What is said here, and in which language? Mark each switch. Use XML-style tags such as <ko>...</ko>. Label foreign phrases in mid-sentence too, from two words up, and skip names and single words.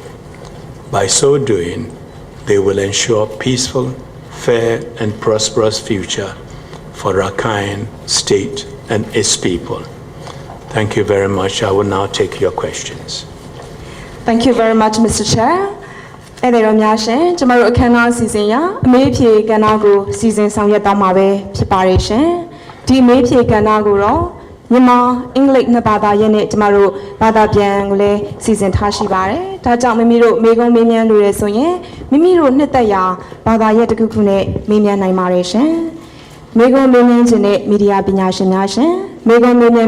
<en>By so doing, they will ensure peaceful, fair, and prosperous future for Rakhine State and its people. Thank you very much. I will now take your questions. Thank you very much, Mr. Chair.</en> <my>အဲ့ဒီတော့များရှင်ကျမတို့အခမ်းအနားစီစဉ်ရအမေးဖြေကဏ္ဍကိုစီစဉ်ဆောင်ရွက်တော့မှာပဲဖြစ်ပါတယ်ရှင်ဒီအမေးဖြေကဏ္ဍကိုတော့မြန်မာအင်္ဂလိပ်နှစ်ဘာသာရဲ့နဲ့ကျမတို့ဘာသာပြန်ကိုလည်းစီစဉ်ထားရှိပါတယ်။ဒါကြောင့်မိမိတို့မေးခွန်းမေးမြန်းလို့ရဆိုရင်မိမိတို့နှစ်သက်ရာဘာသာရဲ့တစ်ခုခုနဲ့မေးမြန်းနိုင်ပါတယ်ရှင်။မေးခွန်းမေးမြန်းခြင်းနဲ့မီဒီယာပညာရှင်များရှင်မေးခွန်းမေးမြန်း</my>